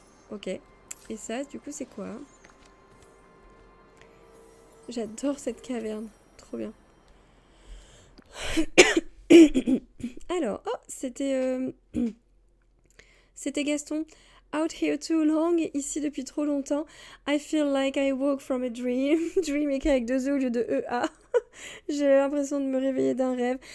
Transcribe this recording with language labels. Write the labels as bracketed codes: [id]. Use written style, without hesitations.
[fr] Ok. Et ça, du coup, c'est quoi? J'adore cette caverne. Trop bien. Alors, oh, c'était Gaston. [en] Out here too long, [fr] ici depuis trop longtemps. [en] I feel like I woke from a dream. [fr] Dream écrit avec 2 E au lieu de EA. J'ai l'impression de me réveiller d'un rêve.